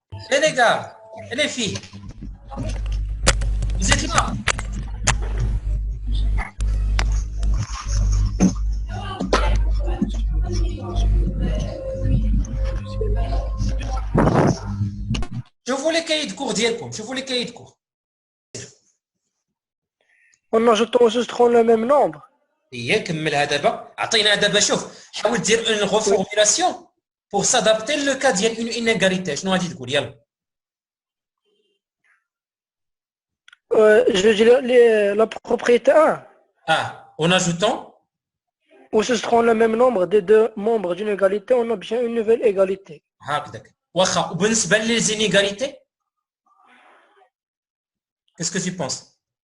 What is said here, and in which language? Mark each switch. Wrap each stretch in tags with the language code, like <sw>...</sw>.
<ar>لي كاع لي فيه زيد لا شوفوا لي كاي دو كور ديالكم، شوفوا لي كاي دو كور.</ar> <fr>En ajoutant ou soustrayant le même nombre.</fr> <ar>هي كملها دابا. عطينا دابا شوف حاول دير اون ريفورميلاسيون</ar> <fr>pour s'adapter le cas</fr> <ar>ديال</ar> <fr>une inégalité.</fr> <ar>شنو غادي تقول؟ يلا.</ar> <fr>Je veux dire la propriété 1. En ajoutant ou soustrayant le même nombre des deux membres d'une égalité, on obtient une nouvelle égalité.</fr> <ar>هكذاك. واخا وبالنسبه لي زينيغاليتي</ar> <fr>qu'est-ce que tu penses?</fr>